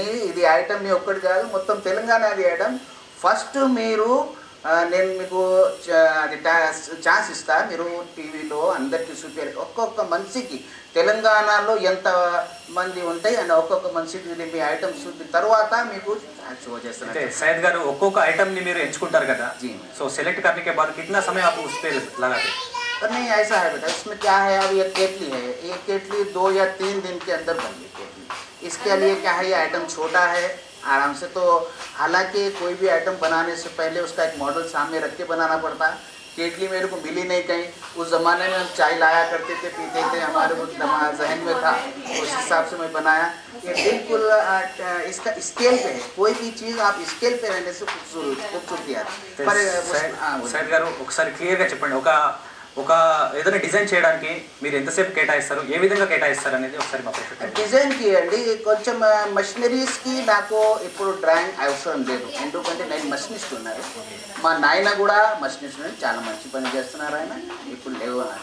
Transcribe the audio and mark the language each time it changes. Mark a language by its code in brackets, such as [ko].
[te] ఇది ఐటమ్ మీ ఒక్కటి కాదు, మొత్తం తెలంగాణది ఐటమ్. ఫస్ట్ మీరు నేను మీకు అది ఛాన్స్ ఇస్తా, మీరు టీవీలో అందరికీ చూపించాలి. ఒక్కొక్క మనిషికి తెలంగాణలో ఎంత మంది ఉంటాయి అండ్ ఒక్కొక్క మనిషికి మీ ఐటమ్స్ చూపిన తర్వాత మీకు షో చేస్తాను. సయ్యద్ గారు ఒక్కొక్క ఐటమ్ ని మీరు ఎంచుకుంటారు కదా, సో [hi] సెलेक्ट करने के बाद कितना समय आप उस पे लगाते हैं? नहीं ऐसा है बेटा, इसमें क्या है, अब ये केटली है, ये केटली 2 या 3 दिन के अंदर बन गई केटली. इसके लिए क्या है, ये आइटम छोटा है आराम से, तो हालांकि कोई भी आइटम बनाने से पहले उसका एक मॉडल सामने रख के बनाना पड़ता है. केटली मेरे को मिली नहीं कहीं, उस ज़माने में हम चाय लाया करते थे, पीते थे, हमारे को जहन में था, उस हिसाब से मैं बनाया. ये बिल्कुल इसका स्केल पे है, कोई भी चीज़ आप स्केल पे रहने से खूबसूरती आती है. [te] సయ్యద్ గారు ఒకసారి క్లియర్గా చెప్పండి, ఒక ఏదైనా డిజైన్ చేయడానికి మీరు ఎంతసేపు కేటాయిస్తారు, ఏ విధంగా కేటాయిస్తారు అనేది ఒకసారి మా ప్రేక్షకులకు. డిజైన్ కి అండి కొంచెం మషినరీస్కి నాకు ఇప్పుడు డ్రాయింగ్ అవసరం లేదు, ఎందుకంటే నేను మషినిస్ట్ ఉన్నారు, మా నాయన కూడా మషినిస్ట్ ఉన్నారు, చాలా మంచి పని చేస్తున్నారు ఆయన, ఇప్పుడు లేవు.